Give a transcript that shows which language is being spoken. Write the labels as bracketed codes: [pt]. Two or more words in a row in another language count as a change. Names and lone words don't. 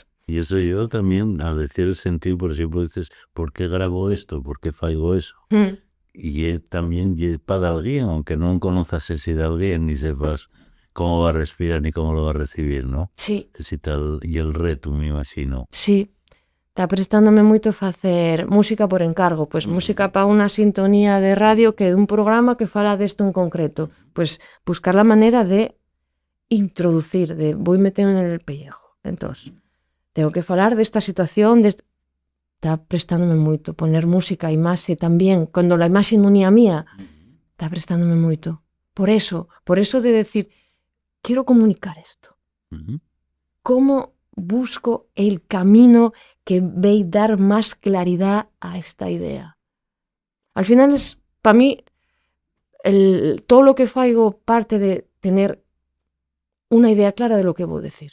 [es] Y eso yo también, al decir el sentir, por ejemplo, dices, ¿por qué grabo esto? ¿Por qué faigo eso? Y también para alguien, aunque no conozcas ese de alguien ni sepas cómo va a respirar ni cómo lo va a recibir, ¿no? Sí. Y el reto, me imagino. [gl] Sí. Está prestándome moito facer música por encargo, pois música para unha sintonía de radio que é un programa que fala desto en concreto, pois [es] buscar la manera de introducir, de voy metendo en el pellejo. Entonces, tengo que [gl] falar desta situación, está prestándome moito poner música e imaxe tamén, cando la imaxe non é a mía, está prestándome moito. [es] Por eso de decir, quiero comunicar esto. ¿Cómo busco el camino que ve dar más claridad a esta idea? Al final es, para mí, todo lo que faigo parte de tener una idea clara de lo que voy a decir.